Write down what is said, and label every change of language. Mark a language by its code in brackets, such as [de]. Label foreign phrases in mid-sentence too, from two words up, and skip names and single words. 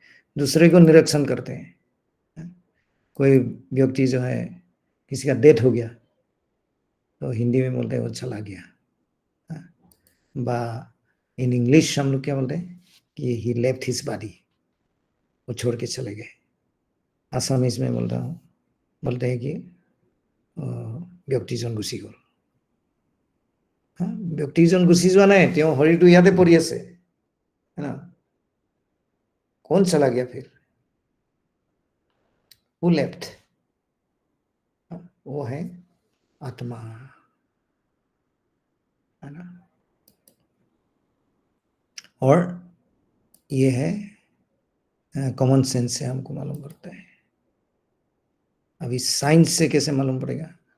[hi] दूसरे को निरीक्षण करते हैं। कोई व्यक्ति जो है, किसी का डेथ हो गया तो हिंदी में बोलते हैं वो चला गया। बा [en] in English [hi] हम लोग क्या बोलते हैं कि [en] he left his body, [hi] वो छोड़ के चले गए। आसामीज में बोल रहा हूँ, बोलते हैं कि [as] ব্যক্তিজন গুচি গ'ল। ব্যক্তিজন গুচি যোৱা নাই, তেওঁ শৰীৰটো ইয়াতে পৰি আছে, [hi] है ना? कौन चला गया फिर? [en] Who left? [hi] वो है आत्मा, है ना? और ये है [en] common sense [hi] से हमको मालूम पड़ता है। अभी साइंस से कैसे मालूम पड़ेगा?